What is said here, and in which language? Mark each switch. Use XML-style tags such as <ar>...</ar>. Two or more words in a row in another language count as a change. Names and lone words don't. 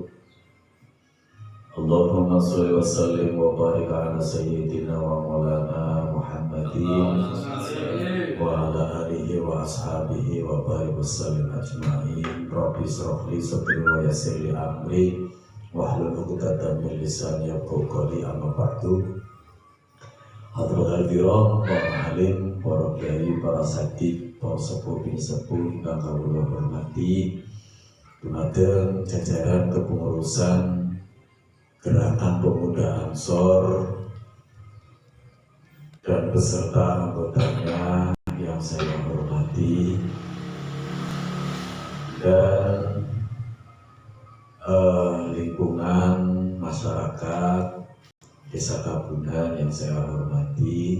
<ar>اللهم صل وسلم وبارك على سيدنا ومولانا محمد وعلى آله وأصحابه وبارك وسلم أجمعين. رب اشرح لي صدري ويسر لي أمري واحلل عقدة من لساني يفقهوا قولي. أما بعد. حضرة الكرام,</ar> <jv>para alim, para kiai, para sakti, para sepuh bin sepuh ingkang kawula hormati, dumateng jajaran kepengurusan Gerakan Pemuda Ansor</jv> <id>dan beserta anggotanya yang saya hormati, dan lingkungan masyarakat Desa Kabunan yang saya hormati.</id>